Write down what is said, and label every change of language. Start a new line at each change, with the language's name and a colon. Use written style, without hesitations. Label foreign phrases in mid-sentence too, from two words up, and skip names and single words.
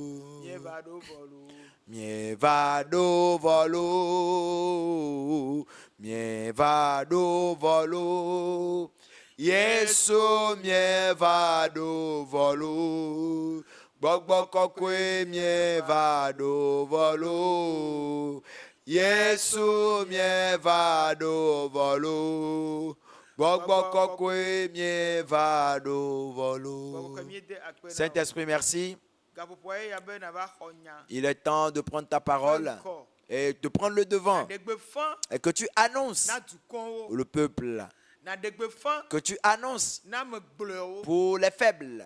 Ewe: mie vado volo mie vado volo Yesu mie vado volo gbogbo kokwe mie vado volo Yesu mie va do volo. Bokwe mie va do volo.
French: Saint-Esprit, merci. Il est temps de prendre ta parole et de prendre le devant. Et que tu annonces le peuple. Que tu annonces pour les faibles.